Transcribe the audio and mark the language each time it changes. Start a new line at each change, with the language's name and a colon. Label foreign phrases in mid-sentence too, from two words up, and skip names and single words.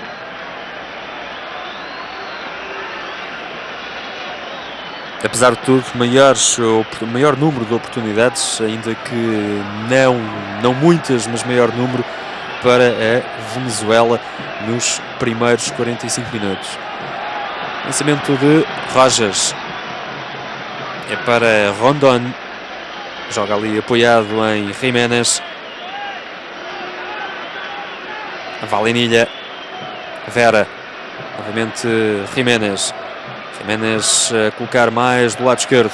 Portuguese: Apesar de tudo, maior número de oportunidades, ainda que não muitas, mas maior número para a Venezuela nos primeiros 45 minutos. Lançamento de Rojas. É para Rondon. Joga ali apoiado em Jiménez. Valenilha. Vera. Novamente Jiménez. Jiménez a colocar mais do lado esquerdo.